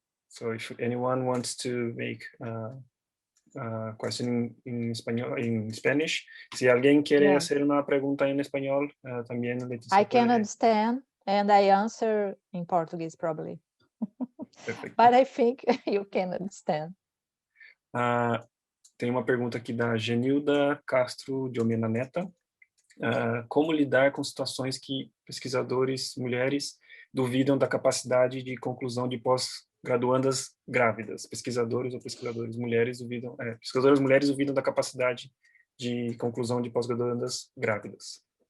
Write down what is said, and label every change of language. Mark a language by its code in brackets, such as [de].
[en] So if anyone wants to make question in español, in Spanish, [es] si alguien quiere hacer una pregunta en español, también Leticia [en] I can [es] puede. [en] understand and I answer in Portuguese probably. [pt] Perfeito. [en] But I think you can understand. [pt] Tem uma pergunta aqui da Genilda Castro de Omena Neta. Como lidar com situações que pesquisadores mulheres duvidam da capacidade de conclusão de pós-graduandas grávidas? Pesquisadores ou pesquisadoras mulheres duvidam da capacidade de conclusão de pós-graduandas grávidas.